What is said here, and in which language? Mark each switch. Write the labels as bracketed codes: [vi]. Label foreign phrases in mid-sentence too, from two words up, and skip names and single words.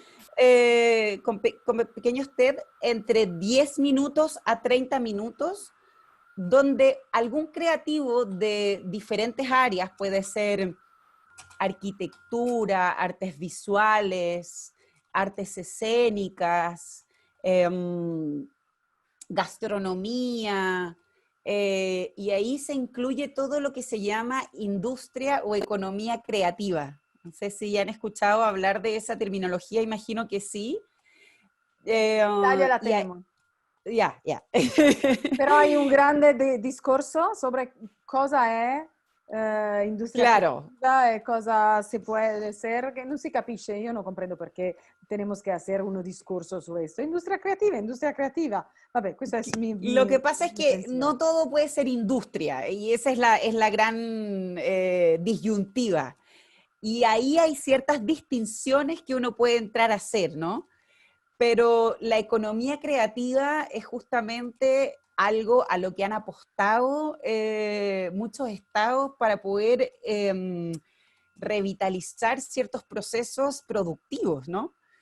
[es] con pequeños TED entre 10 minutos a 30 minutos, donde algún creativo de diferentes áreas, puede ser arquitectura, artes visuales, artes escénicas, gastronomía, y ahí se incluye todo lo que se llama industria o economía creativa. No sé si han escuchado hablar de esa terminología, imagino que sí. Italia la tenemos. Ya. [it] Però hai un grande discorso sobre cosa è industria creativa e cosa si può essere, che non si capisce, io non comprendo perché [es] tenemos que hacer un discurso sobre esto. [it] Industria creativa. Vabbè, questo es [es] Lo que pasa es que no todo puede ser industria, y esa es la gran disyuntiva. Y ahí hay ciertas distinciones que uno puede entrar a hacer, ¿no? Pero la economía creativa es justamente algo a lo que han apostado muchos estados para poder revitalizar ciertos procesos productivos, ¿no?